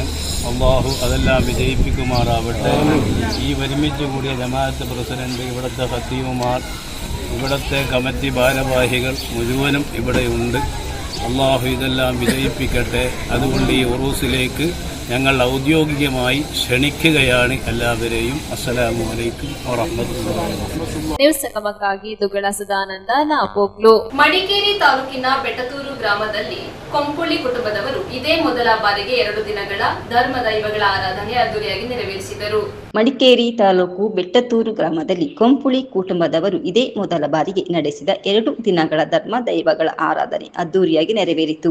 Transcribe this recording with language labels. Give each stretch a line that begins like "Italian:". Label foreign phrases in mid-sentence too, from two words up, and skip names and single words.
Malayalam: അല്ലാഹു അതെല്ലാം വിജയിപ്പിക്കുമാറാവട്ടെ. ഈ ഒരുമിച്ച് കൂടിയ ജമാഅത്ത് പ്രസിഡന്റ്, ഇവിടുത്തെ ഖത്തീബുമാർ, ഇവിടുത്തെ കമ്മിറ്റി ഭാരവാഹികൾ മുഴുവനും ഇവിടെയുണ്ട്. അല്ലാഹു ഇതെല്ലാം വിജയിപ്പിക്കട്ടെ. അതുകൊണ്ട് ഈ ഉറൂസിലേക്ക് ഞങ്ങൾ ഔദ്യോഗികമായി ക്ഷണിക്കുകയാണ് എല്ലാവരെയും.
Arabic: السلام عليكم ورحمة الله وبركاته.
Kannada: ನ್ಯೂಸ್ ಸಂಗಮಕ್ಕಾಗಿ ದುಗ್ಗಳ ಸದಾನಂದ ನಾಪೋಗ್ಲು. ಮಡಿಕೇರಿ ತಾಲೂಕಿನ ಬೆಟ್ಟತೂರು ಗ್ರಾಮದಲ್ಲಿ ಕೊಂಪುಳಿ ಕುಟುಂಬದವರು ಇದೇ ಮೊದಲ ಬಾರಿಗೆ 2 ದಿನಗಳ ಧರ್ಮ ದೈವಗಳ ಆರಾಧನೆ ಅದ್ದೂರಿಯಾಗಿ ನೆರವೇರಿಸಿದರು. ಮಡಿಕೇರಿ ತಾಲೂಕು ಬೆಟ್ಟತೂರು ಗ್ರಾಮದಲ್ಲಿ ಕೊಂಪುಳಿ ಕುಟುಂಬದವರು ಇದೇ ಮೊದಲ ಬಾರಿಗೆ ನಡೆಸಿದ 2 ದಿನಗಳ ಧರ್ಮ ದೈವಗಳ ಆರಾಧನೆ ಅದ್ದೂರಿಯಾಗಿ ನೆರವೇರಿತು.